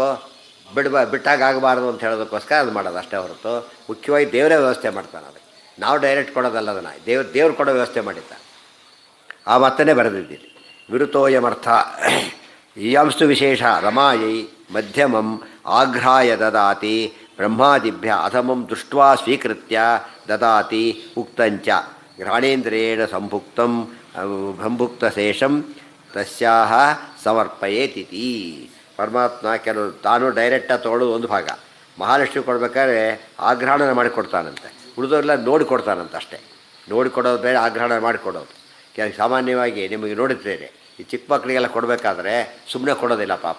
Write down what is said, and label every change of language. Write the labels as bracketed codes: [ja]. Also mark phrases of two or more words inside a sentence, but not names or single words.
[kn] ಬಿಟ್ಟಾಗ ಆಗಬಾರ್ದು ಅಂತ ಹೇಳೋದಕ್ಕೋಸ್ಕರ ಅದು ಮಾಡೋದು ಅಷ್ಟೇ ಹೊರತು ಮುಖ್ಯವಾಗಿ ದೇವರೇ ವ್ಯವಸ್ಥೆ ಮಾಡ್ತಾನೆ. ಅದಕ್ಕೆ ನಾವು ಡೈರೆಕ್ಟ್ ಕೊಡೋದಲ್ಲ, ಅದನ್ನು ದೇವ್ರು ಕೊಡೋ ವ್ಯವಸ್ಥೆ ಮಾಡಿದ್ದ. ಆ ಮಾತನ್ನೇ ಬರೆದಿದ್ದೀನಿ. [sa] ವಿರುತೋಯಮರ್ಥ ಇಯಾಂಸ್ತು ವಿಶೇಷ ರಮಾಯೈ ಮಧ್ಯಮಂ ಆಘ್ರಾಯ ದದಾತಿ ಬ್ರಹ್ಮಾದಿಭ್ಯ ಅಧಮಂ ದೃಷ್ಟ್ವಾ ಸ್ವೀಕೃತ್ಯ ದದಾತಿ ಉಕ್ತಂಚ ಘ್ರಾಣೇಂದ್ರಿಯೇಣ ಸಂಭುಕ್ತಶೇಷಂ ತಸ್ಯಾಹ ಸಮರ್ಪಯೇತಿತಿ. [kn] ಪರಮಾತ್ಮ ಕೆಲವು ತಾನು ಡೈರೆಕ್ಟಾಗಿ ತೊಗೊಳ್ಳೋದು ಒಂದು ಭಾಗ, ಮಹಾಲಕ್ಷ್ಮಿ ಕೊಡ್ಬೇಕಾದ್ರೆ ಆಗ್ರಹಣ ಮಾಡಿಕೊಡ್ತಾನಂತೆ, ಉಳಿದವರೆಲ್ಲ ನೋಡಿ ಕೊಡ್ತಾನಂತೆ ಅಷ್ಟೇ. ನೋಡಿ ಕೊಡೋದು ಬೇರೆ, ಆಗ್ರಹಣ ಮಾಡಿಕೊಡೋದು. ಸಾಮಾನ್ಯವಾಗಿ ನಿಮಗೆ ನೋಡಿದ್ದೇನೆ, ಈ ಚಿಕ್ಕ ಮಕ್ಕಳಿಗೆಲ್ಲ ಕೊಡಬೇಕಾದ್ರೆ ಸುಮ್ಮನೆ ಕೊಡೋದಿಲ್ಲ ಪಾಪ.